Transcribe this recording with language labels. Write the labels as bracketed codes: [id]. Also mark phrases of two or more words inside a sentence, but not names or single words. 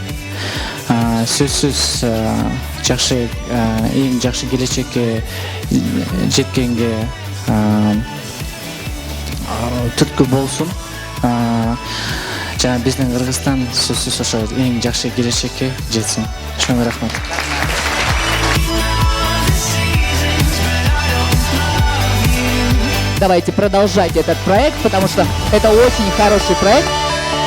[ky] Сөзсүз жакшы, эң жакшы келечекке жеткенге түрткү болсун. Жана биздин Кыргызстан сөзсүз ошо эң жакшы келечекке жетсин. Чоң рахмат. [ru] Давайте продолжать этот проект, потому что это очень хороший проект.